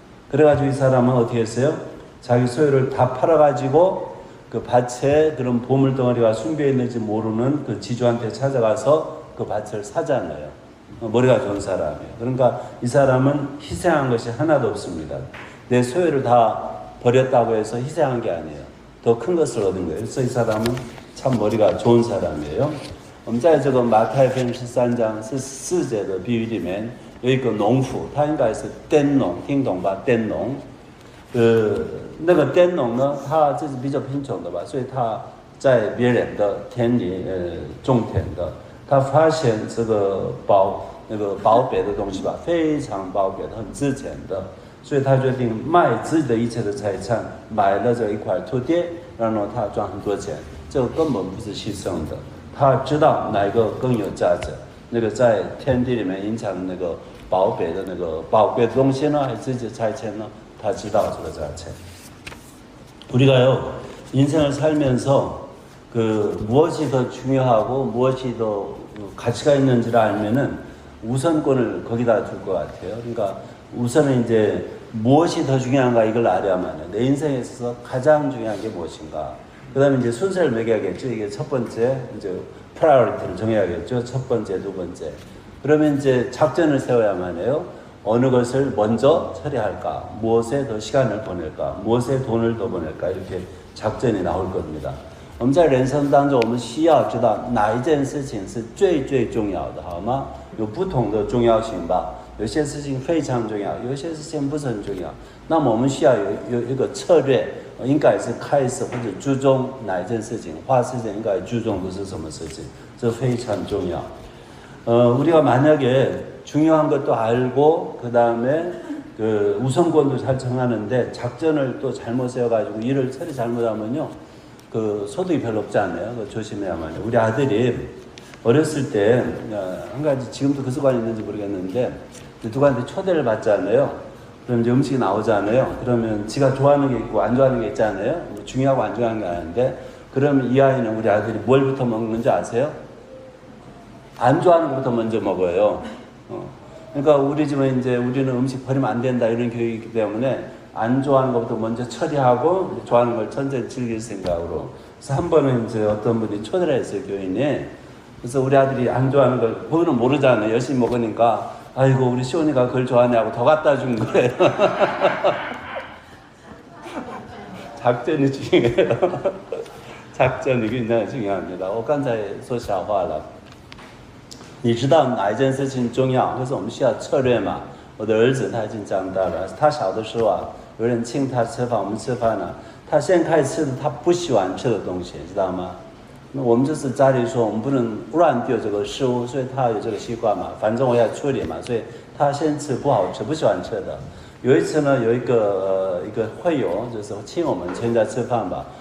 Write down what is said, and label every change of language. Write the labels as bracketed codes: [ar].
[ko] 그래가지고 이 사람은 어떻게 했어요? 자기 소유를 다 팔아가지고 그 밭에 그런 보물 덩어리가 숨겨 있는지 모르는 그 지주한테 찾아가서 그 밭을 사잖아요. 머리가 좋은 사람이에요. 그러니까 이 사람은 희생한 것이 하나도 없습니다. 내 소유를 다 버렸다고 해서 희생한 게 아니에요. 더 큰 것을 얻은 거예요. 그래서 이 사람은 참 머리가 좋은 사람이에요. [zh] 我们在这个马太福音13章14节的比喻里面有一个农夫，他应该是佃农，听懂吧？佃农，那个佃农呢，他这是比较贫穷的吧，所以他在别人的田里种田的，他发现这个宝贝的东西吧，非常宝贵的，很值钱的。所以他决定卖自己的一切的财产，买了这一块土地，然后他赚很多钱。这个根本不是牺牲的，他知道哪个更有价值，那个在天地里面隐藏的那个宝贝的那个宝贵的东西呢，还是自己的财产呢？他知道这个价钱。 [ko] 우리가요 인생을 살면서 그 무엇이 더 중요하고 무엇이 더 가치가 있는지를 알면은 우선권을 거기다 줄 것 같아요. 그러니까 우선은 이제 무엇이 더 중요한가 이걸 알아야만 내 인생에 있어서 가장 중요한 게 무엇인가. 그 다음에 이제 순서를 매겨야겠죠. 이게 첫 번째, 이제 프라이어리티를 정해야겠죠. 첫 번째, 두 번째. 그러면 이제 작전을 세워야만 해요. 어느 것을 먼저 처리할까? 무엇에 더 시간을 보낼까? 무엇에 돈을 더 보낼까? 이렇게 작전이 나올 겁니다. [zh] 我们在人生当中我们需要知道哪一件事情是最最重要的，好吗？有不同的重要性吧。有些事情非常重要，有些事情不是很重要。那么我们需要有一个策略，应该是开始或者注重哪一件事情，花时间应该注重的是什么事情，这非常重要。 [ko] 우리가 만약에 중요한 것도 알고 그 다음에 그 우선권도 잘 정하는데 작전을 또 잘못 세워가지고 일을 처리 잘못하면요, 그 소득이 별로 없지 않아요. 조심해야만 해요. 우리 아들이 어렸을 때 한 가지 지금도 그 습관이 있는지 모르겠는데 누구한테 초대를 받잖아요. 그럼 이제 음식이 나오잖아요. 그러면 지가 좋아하는 게 있고 안 좋아하는 게 있잖아요. 중요하고 안 중요한 게 아닌데 그러면 이 아이는 우리 아들이 뭘부터 먹는지 아세요? 안 좋아하는 것부터 먼저 먹어요. 그러니까 우리 집은 이제 우리는 음식 버리면 안 된다 이런 교육이기 때문에 안 좋아하는 것부터 먼저 처리하고 좋아하는 걸 천천히 즐길 생각으로. 그래서 한 번은 이제 어떤 분이 초대를 했어요, 교인이. 그래서 우리 아들이 안 좋아하는 걸 그거는 모르잖아요. 열심히 먹으니까 아이고 우리 시온이가 그걸 좋아하네 하고 더 갖다 준 거예요. 작전이 중요해요. 작전이 굉장히 중요합니다. [zh] 我刚才说小话了。你知道哪一件事情重要？可是我们需要策略嘛。我的儿子他已经长大了，他小的时候啊，有人请他吃饭，我们吃饭了，他先开始吃的他不喜欢吃的东西，知道吗？那我们就是家里说我们不能乱丢这个食物，所以他有这个习惯嘛，反正我要处理嘛，所以他先吃不好吃不喜欢吃的。有一次呢，有一个会友就是请我们全家吃饭吧，